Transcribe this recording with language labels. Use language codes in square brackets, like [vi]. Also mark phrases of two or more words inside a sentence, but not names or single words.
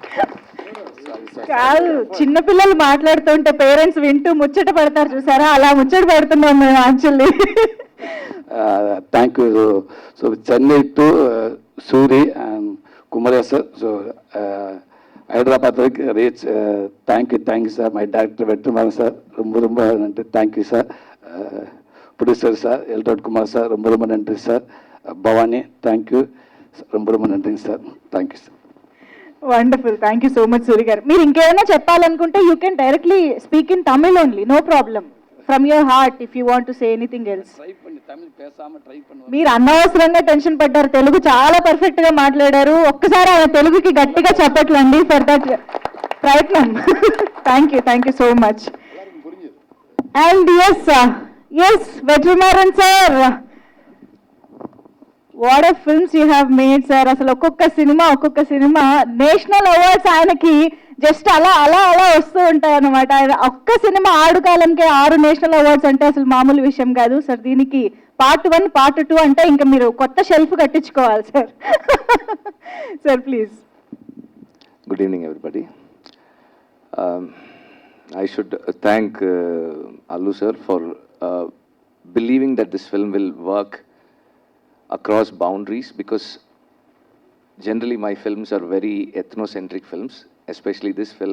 [te] కాదు, చిన్నపిల్లలు మాట్లాడుతుంటే పేరెంట్స్ వింటూ ముచ్చట పడతారు చూసారా, అలా ముచ్చట పడుతున్నాం మేము యాక్చువల్లీ. [en] Thank you. So Chennai to Suri and Kumar sir. So Hyderabad reach. Thank you sir. My director VetriMaaran sir, [ta] ரொம்ப நன்றி. [en] Thank you sir. Producer sir Eltod Kumar sir, [ta] ரொம்ப நன்றி సార్. [en] Bhavani, thank you, [ta] ரொம்ப நன்றி [en] sir. Thank you sir. Wonderful. Thank you so much Suri [te] గారు. మీరు ఇంకేమైనా చెప్పాలనుకుంటే [en] you can directly speak in Tamil only, no problem, From your heart if you want to say anything else. [te] మీరు అనవసరంగా టెన్షన్ పడ్డారు, తెలుగు చాలా పర్ఫెక్ట్ గా మాట్లాడారు. ఒక్కసారి ఆయన తెలుగుకి గట్టిగా చెప్పట్లండి [en] for that [te] ప్రయత్నం. [en] Thank you so much. And as VetriMaaran sir, What of films you have made sir. [te] అసలు ఒక్కొక్క సినిమా [en] national awards [te] ఆయనకి జస్ట్ అలా వస్తూ ఉంటాయి అన్నమాట. ఆయన ఒక్క సినిమా ఆడు కాలంకే 6 [en] national awards [te] అంటే అసలు మామూలు విషయం కాదు సార్. దీనికి Part 1, Part 2 అంటే ఇంకా మీరు కొత్త షెల్ఫ్ కట్టించుకోవాలి సార్. [en] Sir please. Good evening, everybody. I should thank Allu sir for believing that this film will work across boundaries, because generally my films are very ethnocentric films, especially this film.